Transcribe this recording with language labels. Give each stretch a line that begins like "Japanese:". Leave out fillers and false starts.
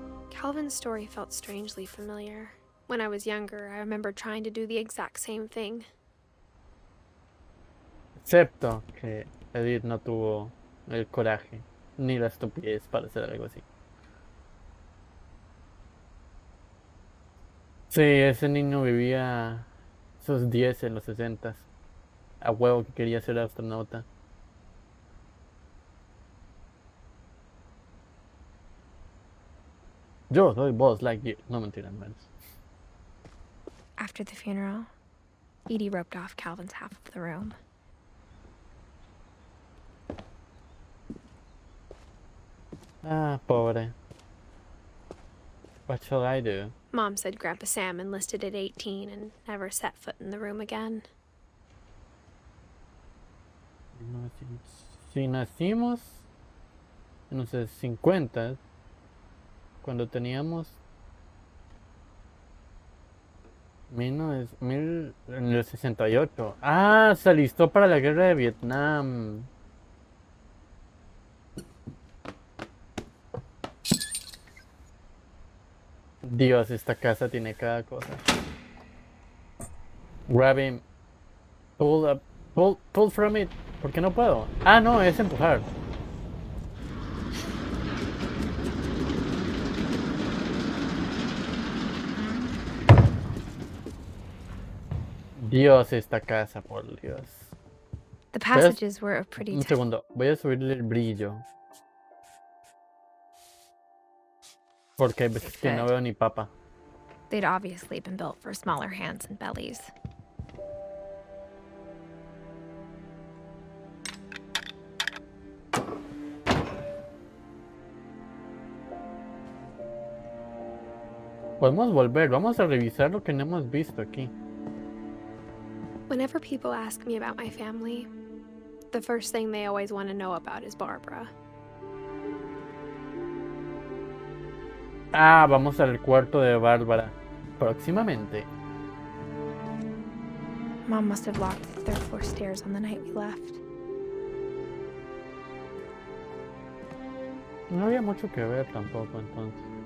English: Calvin's story felt strangely familiar. When I was younger, I remember trying to do the exact same thing.
Spanish: Excepto que Edith no tuvo el coraje ni la estupidez para hacer algo así. Sí, ese niño vivía sus 10 en los 60s. A huevo que quería ser astronauta. Yo soy Buzz Lightyear. No, mentira, menos.
English: After the funeral, Edie roped off Calvin's half of the room.
Spanish: Ah, pobre.
English: What shall I do? Mom said Grandpa Sam enlisted at 18 and never set foot in the room again.
Spanish: No, si nacimos en los 50, cuando teníamos en el 68. Ah, se alistó para la guerra de Vietnam. Dios, esta casa tiene cada cosa.
English: Grab him. Pull up. Pull from it.
Spanish: ¿Por qué no puedo? Ah, no, es empujar. Dios, esta casa, por Dios.
English: The passages were of pretty
Spanish: Un segundo, voy a subirle el brillo. Porque hay veces que no veo ni papa.
English: They'd obviously been built for smaller hands and bellies.
Spanish: Podemos volver, vamos a revisar lo que no hemos visto aquí.
English: Whenever people ask me about my family, the first thing they always want to know about is Barbara.
Spanish: Ah, vamos al cuarto de Bárbara. Próximamente.
English: Mom must have locked the third floor stairs on the night we left.
Spanish: No había mucho que ver tampoco entonces.